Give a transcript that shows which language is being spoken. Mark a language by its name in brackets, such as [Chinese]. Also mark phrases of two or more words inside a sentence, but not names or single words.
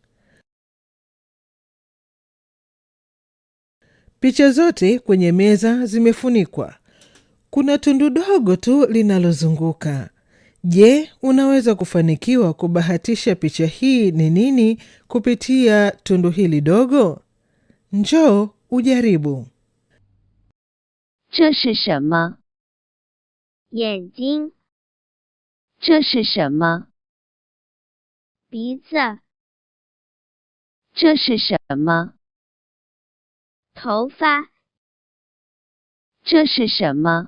[Swahili] Picha zote kwenye meza zimefunikwa. Kuna tundu dogo tu linalozunguka. Je, unaweza kufanikiwa kubahatisha picha hii ni nini kupitia tundu hili dogo? Njoo ujaribu. [Chinese] 这是什么？ 眼睛。这是什么？ 鼻子。这是什么？头发。 这是什么？